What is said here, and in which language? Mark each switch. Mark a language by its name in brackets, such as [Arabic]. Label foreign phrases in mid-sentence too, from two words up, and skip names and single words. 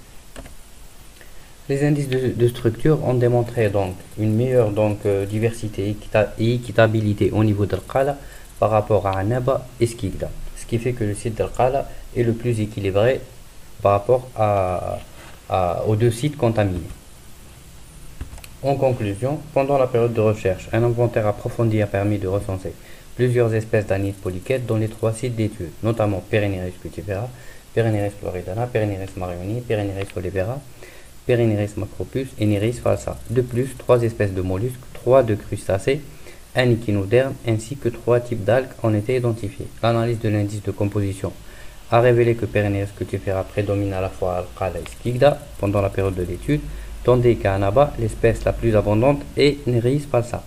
[French] Les indices de structure ont démontré donc une meilleure diversité et équitabilité au niveau d'Al Qala par rapport à Annaba et Skikda, ce qui fait que le site d'Al Qala est le plus équilibré par rapport aux deux sites contaminés. En conclusion, pendant la période de recherche, un inventaire approfondi a permis de recenser plusieurs espèces d'anides polychètes dans les 3 sites d'études, notamment Perenneris cutifera, Perenneris floridana, Perenneris marioni, Perenneris olivera, Perenneris macropus et Nereis falsa. De plus, 3 espèces de mollusques, 3 de crustacés, un échinoderme ainsi que 3 types d'algues ont été identifiés. L'analyse de l'indice de composition a révélé que Perenneris cutifera prédomine à la fois Al Qala et Skikda pendant la période de l'étude, tandis qu'à Annaba, l'espèce la plus abondante est Nereis falsa.